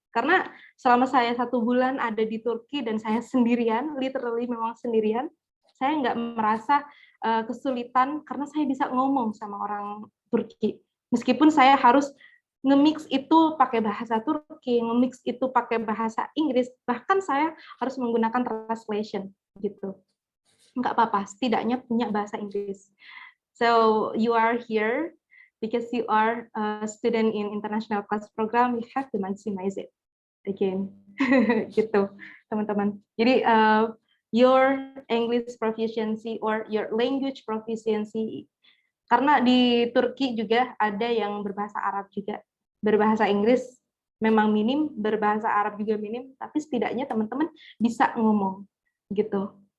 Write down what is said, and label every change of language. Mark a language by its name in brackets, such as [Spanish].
[Indonesian] Karena selama saya 1 bulan ada di Turki dan saya sendirian, literally memang sendirian, saya nggak merasa kesulitan karena saya bisa ngomong sama orang Turki. Meskipun saya harus nge-mix itu pakai bahasa Turki, nge-mix itu pakai bahasa Inggris, bahkan saya harus menggunakan translation gitu. Nggak apa-apa, setidaknya punya bahasa Inggris. [English] So you are here because you are a student in international class program, you have to maximize it again. [Indonesian] Gitu, teman-teman. Jadi [English] your English proficiency or your language proficiency, [Indonesian] karena di Turki juga ada yang berbahasa Arab juga, berbahasa Inggris memang minim, berbahasa Arab juga minim, tapi setidaknya teman-teman bisa ngomong gitu.